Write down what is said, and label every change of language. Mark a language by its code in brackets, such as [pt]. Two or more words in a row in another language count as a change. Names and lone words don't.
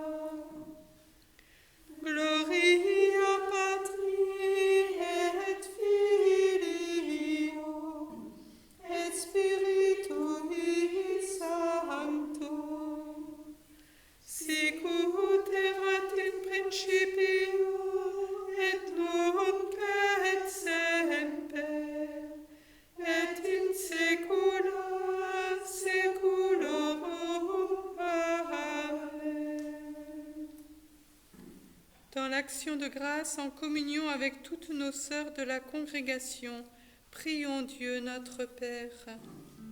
[la] Gloria Patri et Filio et Spiritui Sancto, sic ut erat in principio et nunc et semper et in saecula saeculorum. Amen. [fr] Dans l'action de grâce, en communion avec toutes nos sœurs de la congrégation, prions Dieu notre Père.